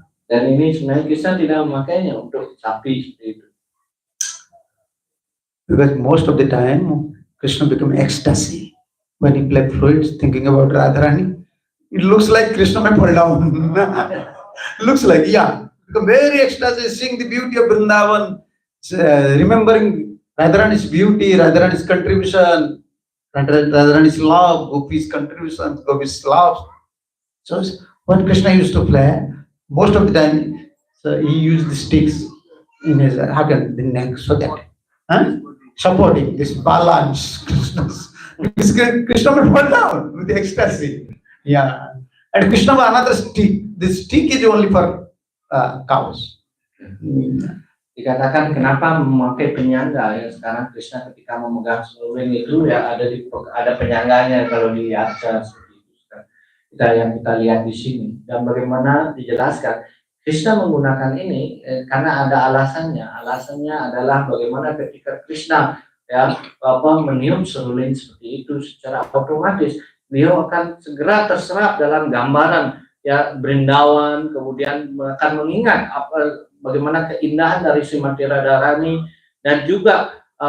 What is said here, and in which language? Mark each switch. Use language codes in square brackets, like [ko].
[id] Dan ini sebenarnya Krishna tidak memakainya untuk sapi seperti itu. [en] Because most of the time, Krishna become ecstasy. When he played flutes, thinking about Radharani, it looks like Krishna may fall down. Looks like, yeah. Become very ecstasy, seeing the beauty of Vrindavan, remembering Radharani's beauty, Radharani's contribution, Radharani's love, Gopi's contribution, Gopi's love. So when Krishna used to play, most of the time, so he used the sticks in his the neck, so that supporting this balance. Krishna will fall down with the ecstasy. Yeah. And Krishna was another stick. This stick is only for cows. [id] Dikatakan kenapa memakai penyangga ya, sekarang Krishna ketika memegang seluring itu ya ada penyangganya kalau di arca seperti itu kita lihat di sini, dan bagaimana dijelaskan Krishna menggunakan ini karena ada alasannya adalah bagaimana ketika Krishna ya meniup seruling seperti itu secara otomatis beliau akan segera terserap dalam gambaran ya Brindavan, kemudian akan mengingat bagaimana keindahan dari Srimati Radharani, dan juga